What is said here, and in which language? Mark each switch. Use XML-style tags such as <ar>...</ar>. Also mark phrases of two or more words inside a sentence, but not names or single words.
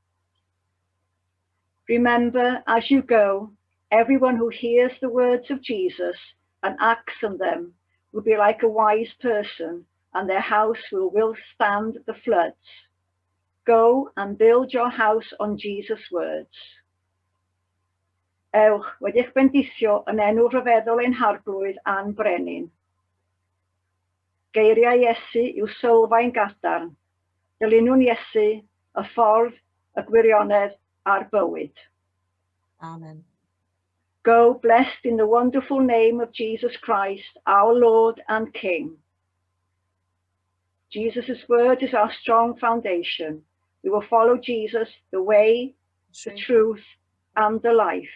<en>Remember, as you go, everyone who hears the words of Jesus and acts on them will be like a wise person, and their house will withstand the floods. Go and build your house on Jesus' words.</en> <cy>Ewch wedi'ch bendithio yn enw rhyfeddol ein harglwydd a'n brenin. Geiriau Iesu yw sylfaen gadarn. Dilynwn Iesu, y ffordd, y gwirionedd a'r bywyd. Amen.</cy> <en>Go blessed in the wonderful name of Jesus Christ, our Lord and King. Jesus' word is our strong foundation. We will follow Jesus, the way, the truth, and the life.</en>